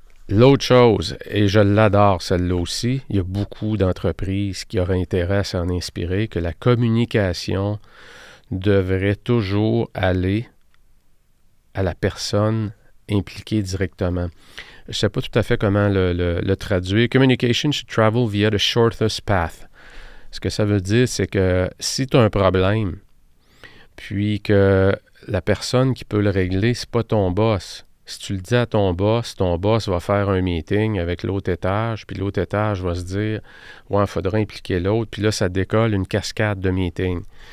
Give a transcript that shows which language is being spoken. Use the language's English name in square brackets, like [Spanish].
[French] L'autre chose, et je l'adore celle-là aussi, il y a beaucoup d'entreprises qui auraient intérêt à s'en inspirer, que la communication devrait toujours aller à la personne impliquée directement. Je ne sais pas tout à fait comment le traduire. [English] Communication should travel via the shortest path. [French] Ce que ça veut dire, c'est que si tu as un problème, puis que la personne qui peut le régler, c'est pas ton boss. Si tu le dis à ton boss va faire un meeting avec l'autre étage, puis l'autre étage va se dire « Ouais, il faudrait impliquer l'autre », puis là, ça décolle une cascade de meetings.